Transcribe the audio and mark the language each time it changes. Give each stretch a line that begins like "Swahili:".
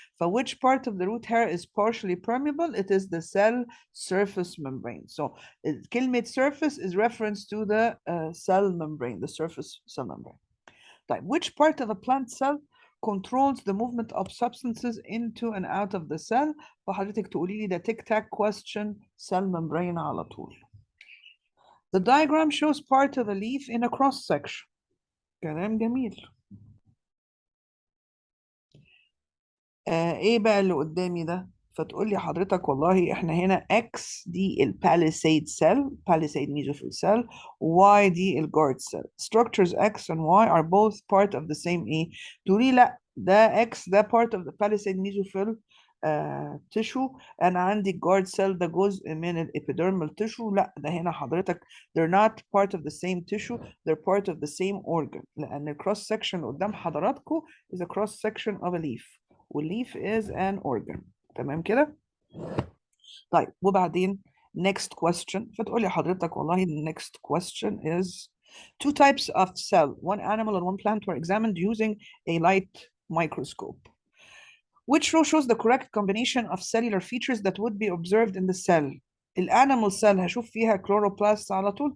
English: For which part of the root hair is partially permeable? It is the cell surface membrane. So كلمة surface is reference to the cell membrane, the surface cell membrane. طيب, which part of a plant cell controls the movement of substances into and out of the cell?
Arabic: فحضرتك تقولي لي ده
English: tic-tac question, cell membrane
Arabic: على طول.
English: The diagram shows part of a leaf in a cross section.
Arabic: كلام جميل. ايه بقى اللي قدامي ده؟ فتقول لي حضرتك والله احنا هنا X دي الباليسيد سيل
English: palisade mesophyll cell
Arabic: Y دي الجارد cell.
English: Structures X and Y are both part of the same
Arabic: ايه؟ تقولي لا ده
English: X ده part of the palisade mesophyll tissue.
Arabic: انا عندي الجارد cell ده جزء من الابيديرمال tissue. لا ده هنا حضرتك
English: they're not part of the same tissue, they're part of the same organ. لان الكروس section
Arabic: قدام حضراتكم
English: is a cross section of a leaf. والleaf is an organ.
Arabic: تمام كده؟ طيب وبعدين next question. فتقولي حضرتك والله
English: the next question is two types of cell, one animal and one plant, were examined using a light microscope. Which row shows the correct combination of cellular features that would be observed in the cell?
Arabic: الانيمال cell هشوف فيها chloroplasts على طول.